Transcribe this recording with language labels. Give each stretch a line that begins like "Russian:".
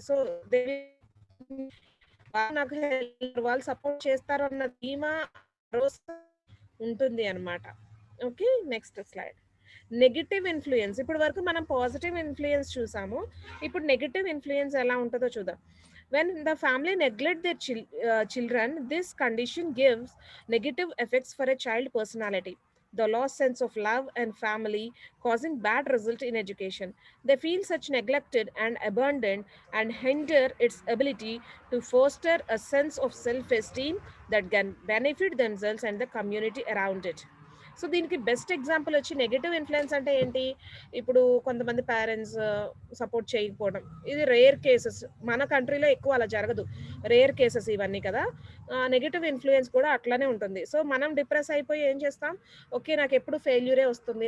Telugu: So, they వాళ్ళు నాకు వాళ్ళు సపోర్ట్ చేస్తారు అన్న ధీమా, భరోసా ఉంటుంది అన్నమాట. Okay. Next slide. Negative influence. ఇప్పటి వరకు మనం పాజిటివ్ ఇన్‌ఫ్లూయెన్స్ చూసాము. ఇప్పుడు నెగెటివ్ ఇన్‌ఫ్లూయెన్స్ ఎలా ఉంటదో చూద్దాం.
English: When the family neglect their children, this condition gives negative effects for a child personality. The lost sense of love and family, causing bad result in education. They feel such neglected and abandoned and hinder its ability to foster a sense of self-esteem that can benefit themselves and the community around it.
Telugu: So దీనికి best example వచ్చి negative influence అంటే ఏంటి? ఇప్పుడు కొంతమంది parents support చేయకపోవడం. ఇది rare cases. మన కంట్రీలో ఎక్కువ అలా జరగదు. రేర్ కేసెస్ ఇవన్నీ కదా! నెగెటివ్ ఇన్‌ఫ్లూయెన్స్ కూడా అట్లనే ఉంటుంది. సో మనం డిప్రెస్ అయిపోయి ఏం చేస్తాం? ఓకే. నాకెప్పుడు ఫెయిల్యూరే వస్తుంది.